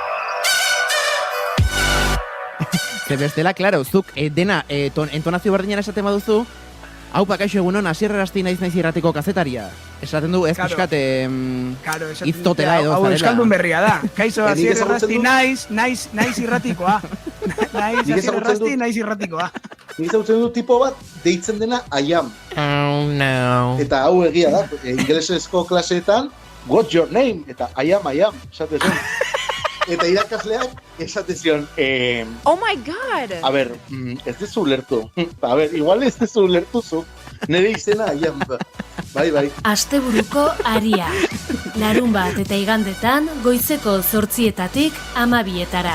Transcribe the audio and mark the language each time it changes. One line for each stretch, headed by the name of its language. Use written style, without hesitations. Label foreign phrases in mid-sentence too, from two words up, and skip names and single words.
Basque: Ze bestela, klaro, zuk dena entonazio berdinera esaten baduzu, hau pakaixo egunon, Asier Arrasti naiz irratiko kazetaria. Esaten du, ez pixkat iztotela edo zarela. Hau euskaldun berria da. Kaixo, Asier Arrasti naiz irratikoa. Naiz Asier Arrasti naiz irratikoa. nik ezagutzen dut tipo bat deitzen dena
English: I am. Oh, no.
Basque: Eta hau egia da, ingelesezko klaseetan,
English: what's your name? Eta I am,
Basque: esate zen. Eta irakasleak esate zion,
English: Oh my god!
Basque: a ber, ez dezu ulertu. A ber, igual ez dezu ulertu zu. Nire izena
English: I am.
Basque: Bai. Asteburuko aria. Larunbat eta igandetan goizeko 8:00 12:00.